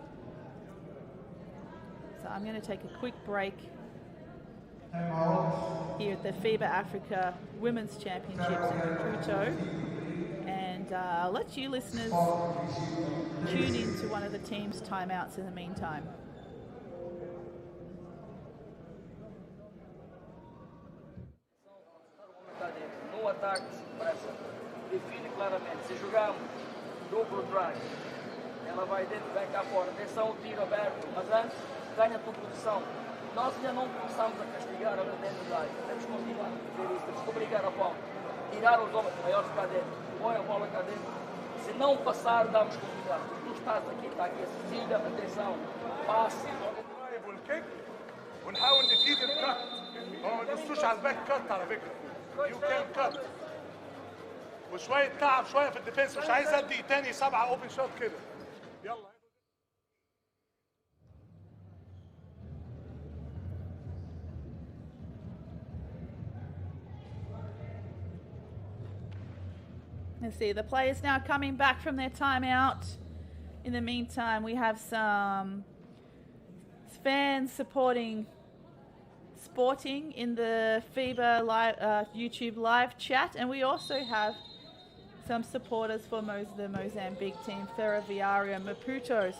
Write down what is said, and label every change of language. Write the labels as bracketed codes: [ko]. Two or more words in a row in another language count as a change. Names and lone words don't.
[en] So I'm going to take a quick break here at the FIBA Africa Women's Championships in Maputo. And I'll let you listeners tune in to one of the team's timeouts in the meantime. [pt] No ataque, pressa. Define claramente. Se jogar duplo drive, ela vai dentro, vai cá fora. Atenção, tiro aberto. Mas antes, ganha a tua posição. Nós ainda não começamos a castigar a dentro da área. Temos que continuar a fazer isso. Temos que obrigar a falta. Tirar os homens maiores cá dentro. Põe a bola cá dentro. Se não passar, damos continuidade. Tu estás aqui, siga, atenção, passe. [ar] والكيك ونحاول نجيب الكات. هو ما تبصوش على [en] back cut [ar] على فكره. [en] you can cut. [ar] وشويه تعب شويه في الديفنس، مش عايز ادي تاني 7 [en] open shot [ar] كده. يلا. [en] Let's see, the players now coming back from their timeout. In the meantime, we have some fans supporting Sporting in the FIBA live, YouTube live chat, and we also have some supporters for the Mozambique team, Ferroviario Maputo.